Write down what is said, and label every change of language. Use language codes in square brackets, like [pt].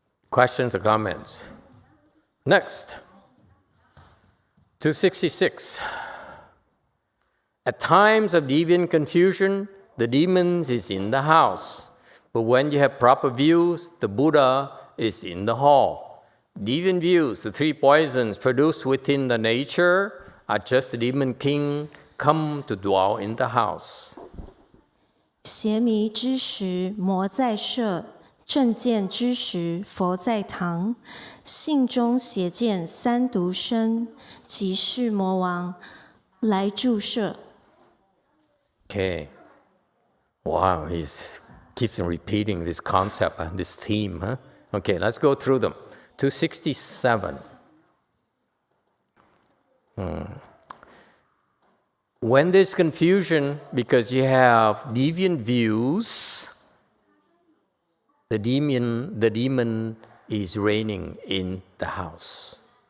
[en] Questions or comments? Next, 266. At times of deviant confusion, the demons is in the house. But when you have proper views, the Buddha is in the hall. Deviant views, the three poisons produced within the nature, are just the demon king come to dwell in the house. [zh] 邪迷之时，魔在舍；正见之时，佛在堂。性中邪见三毒生，即是魔王来住舍。 [en] Okay. Wow, he keeps repeating this concept, this theme. Huh? Okay, let's go through them. 267. When there's confusion because you have deviant views, the demon is reigning in the house.